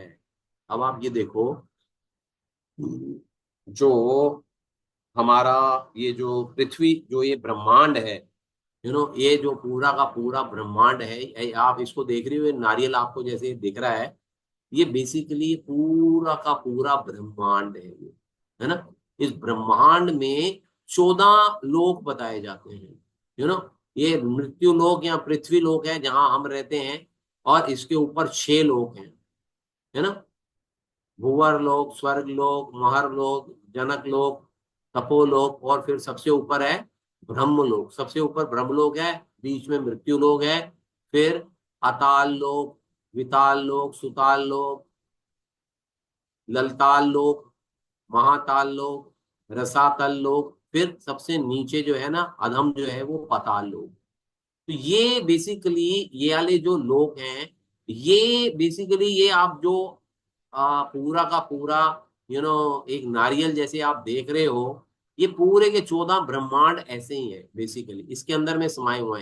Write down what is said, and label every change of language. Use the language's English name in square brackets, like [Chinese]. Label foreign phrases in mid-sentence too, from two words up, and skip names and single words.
[Hindi] अब आप ये देखो, जो हमारा ये जो पृथ्वी, जो ये ब्रह्मांड है, ये जो पूरा का पूरा ब्रह्मांड है, आप इसको देख रहे हो, नारियल आपको जैसे दिख रहा है, ये बेसिकली पूरा का पूरा ब्रह्मांड है ये, है ना। इस ब्रह्मांड में 14 लोक बताए जाते हैं, ये मृत्यु लोक या पृथ्वी लोक है जहां हम रहते हैं, और इसके ऊपर 6 लोक हैं, है ना। भूवर लोक, स्वर्ग लोक, महर लोक, जनक लोक, तपोलोक, और फिर सबसे ऊपर है ब्रह्मलोक। सबसे ऊपर ब्रह्मलोक है, बीच में मृत्यु लोक है, फिर अताल लोक, विताल लोक, सुताल लोक, ललताल लोक, महाताल लोक, रसातल लोक, फिर सबसे नीचे जो है ना अधम जो है वो पाताल लोक। तो ये बेसिकली ये वाले जो लोक हैं, ये बेसिकली ये आप जो पूरा का पूरा एक नारियल जैसे आप देख रहे हो, ये पूरे के 14 ब्रह्मांड ऐसे ही है बेसिकली, इसके अंदर में समाये हुए हैं।